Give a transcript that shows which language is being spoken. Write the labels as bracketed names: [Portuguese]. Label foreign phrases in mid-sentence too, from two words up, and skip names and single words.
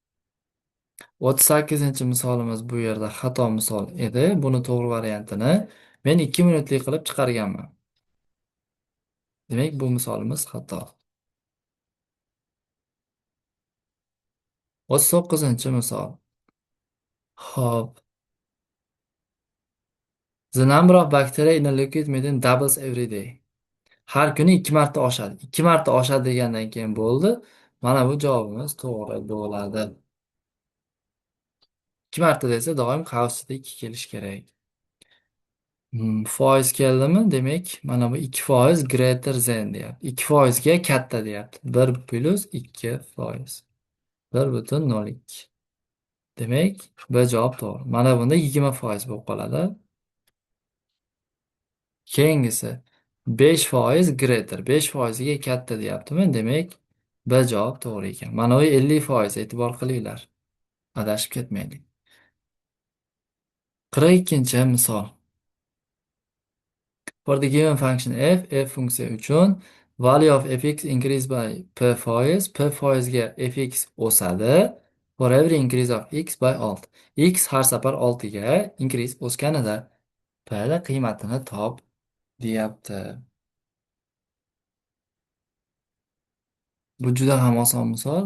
[Uzbek] 38-chi misolimiz bu yerda xato misol edi. Buni to'g'ri variantini men 2 minutlik qilib chiqarganman. Demak, bu misolimiz xato. 39-chi misol. Xo'p. [English] The number of bacteria in a liquid medium doubles every day. [Uzbek] Har kuni 2 marta oshadi. 2 marta oshadi degandan keyin bo'ldi. Mana bu javobimiz to'g'ri bo'ladi. 2 marta desa doim qavsida 2 kelish kerak. Foiz keldimi? Demak, mana bu 2% [English] greater than [Uzbek] deyapti. 2% ga katta deyapti. 1 plus 2%. 1,02. Demak, bu javob to'g'ri. Mana bunda 20% bo'lib qoladi. Keyingisi 5% greater. 5%ga katta deyaptimi? Demak, B javob to'g'ri ekan. Mana bu 50%, e'tibor qilinglar. Adashib ketmaylik. 42-chi misol. [English] For the given function f [Uzbek] funksiya uchun [English] value of fx increase by p [Uzbek] foizga fx o'sadi. [English] For every increase of x by alt. [Uzbek] X har safar 6 ga increase o'sganida p da qiymatini top deyapti. Bu juda ham oson misol.